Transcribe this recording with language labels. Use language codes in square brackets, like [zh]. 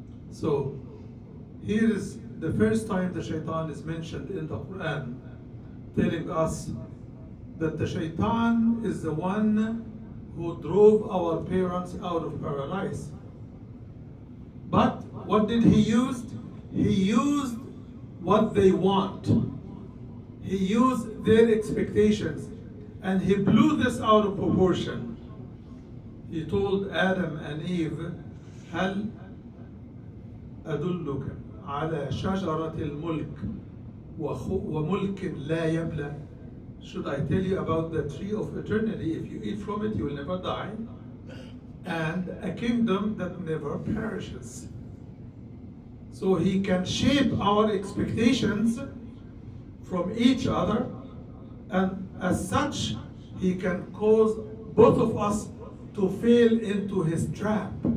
[en] So, here is the first time the shaitan is mentioned in the Quran, telling us that the shaitan is the one who drove our parents out of paradise. But what did he use? He used what they want. He used their expectations, and he blew this out of proportion. He told Adam and Eve, [ar] هل أدلك على شجرة الملك وملك لا يبلى? [en] Should I tell you about the tree of eternity? If you eat from it, you will never die. And a kingdom that never perishes. So he can shape our expectations from each other, and as such, he can cause both of us to fail into his trap.